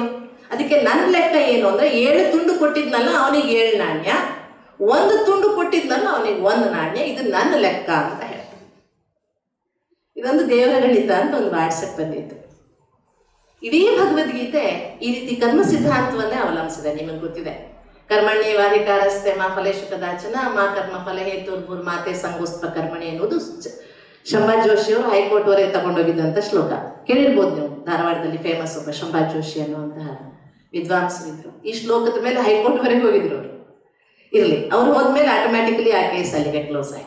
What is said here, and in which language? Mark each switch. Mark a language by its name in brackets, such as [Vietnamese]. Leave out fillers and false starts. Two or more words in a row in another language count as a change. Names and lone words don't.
[Kannada] ಅದಕ್ಕೆ ನನ್ನ ಲೆಕ್ಕ ಏನು ಅಂದ್ರೆ 7 ತುಂಡು ಕೊಟ್ಟಿದ್ನಲ್ಲ ಅವನಿಗೆ 7 ನಾಣ್ಯ, 1 ತುಂಡು ಕೊಟ್ಟಿದ್ನಲ್ಲ ಅವನಿಗೆ 1 ನಾಣ್ಯ, ಇದು ನನ್ನ ಲೆಕ್ಕ ಅಂತ ಹೇಳ್ತಾರೆ. ಇದೊಂದು ದೇವರ ಗಣಿತ ಅಂತ ಒಂದು ವಾಟ್ಸಪ್ ಬಂದಿತ್ತು. ಇಡೀ ಭಗವದ್ಗೀತೆ ಈ ರೀತಿ ಕರ್ಮ ಸಿದ್ಧಾಂತವನ್ನೇ ಅವಲಂಬಿಸಿದೆ. ನಿಮಗೆ ಗೊತ್ತಿದೆ, [Sanskrit] ಕರ್ಮಣ್ಯೇವಾಧಿಕಾರಸ್ತೆ ಮಾ ಫಲೇಶು ಕದಾಚನ ಮಾ ಕರ್ಮ ಫಲ ಹೇತುರ್ಭುರ್ ಮಾತೆ ಸಂಗೋಸ್ಪ ಕರ್ಮಣಿ [Kannada] ಎನ್ನುವುದು ಶಂಭಾಜ್ ಜೋಶಿ ಅವರು ಹೈಕೋರ್ಟ್ವರೆಗೆ ತಗೊಂಡೋಗಿದ್ದಂಥ ಶ್ಲೋಕ ಕೇಳಿರ್ಬೋದು ನೀವು. ಧಾರವಾಡದಲ್ಲಿ ಫೇಮಸ್ ಒಬ್ಬ ಶಂಭಾಜ್ ಜೋಶಿ ಅನ್ನುವಂತಹ ವಿದ್ವಾಂಸರಿದ್ರು. ಈ ಶ್ಲೋಕದ ಮೇಲೆ ಹೈಕೋರ್ಟ್ವರೆಗೆ ಹೋಗಿದ್ರು ಅವರು. ಇರಲಿ, ಅವ್ರು ಹೋದ್ಮೇಲೆ ಆಟೋಮ್ಯಾಟಿಕಲಿ ಆ ಕೇಸ್ ಅಲ್ಲಿಗೆ ಕ್ಲೋಸ್ ಆಯಿತು.